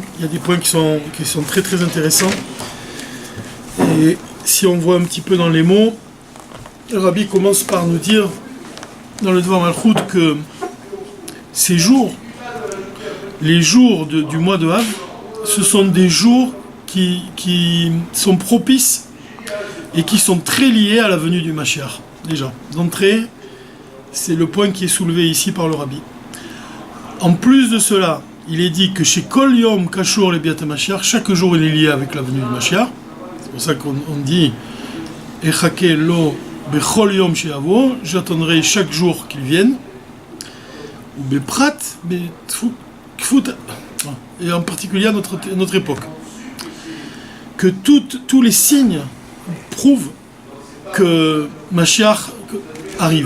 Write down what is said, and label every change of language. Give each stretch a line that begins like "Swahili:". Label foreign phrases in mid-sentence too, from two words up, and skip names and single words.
French: Il y a des points qui sont très très intéressants. Et si on voit un petit peu dans les mots, le Rabbi commence par nous dire dans le Dvar Malchut que ces jours, les jours du mois de Av, ce sont des jours qui sont propices et qui sont très liés à la venue du Mashiach. Déjà, d'entrée, c'est le point qui est soulevé ici par le Rabbi. En plus de cela, il est dit que chez
Hebrew: כל יום קשור לביאת משיח,
French: chaque jour il est lié avec la venue du Mashiach.
Hebrew: C'est pour ça qu'on dit אחכה לו בכל יום שיבוא,
French: j'attendrai chaque jour qu'il vienne. Ou beprat, et en particulier à notre époque. Que tous les signes prouvent que Mashiach arrive.